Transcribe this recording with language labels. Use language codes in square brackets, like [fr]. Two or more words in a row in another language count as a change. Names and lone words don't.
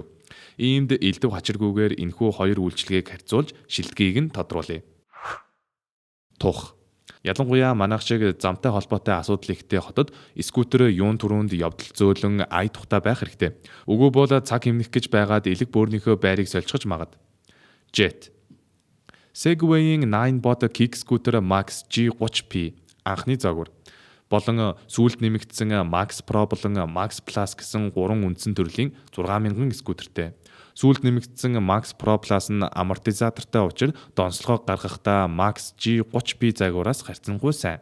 [mn] Иймд элдв хачиргүйгээр энэхүү хоёр үйлчилгээг харьцуулж шилдгийг нь тодруулъя. Тух. Ялангуяа манайх шиг замтай холбоотой асуудал ихтэй хотод скутер юун түрүүнд явдал зөөлөн ая тухтай байх хэрэгтэй. Үгүй бол цаг хэмнэх гэж байгаад элэг бөөрнийхөө байрыг сольчихож магад. Jet. Segway-ийн 9-bot [en] kick scooter [mn] Max G30P анхны загвар болон сүүлд нэмэгдсэн Max Pro болон Max Plus гэсэн 3 үндсэн төрлийн 6000 скутертэй. Сүүлд нэмэгдсэн Max Pro Plus нь амортизатортой учир донслогоо гаргахдаа Max G30P загвараас харьцангуй сайн.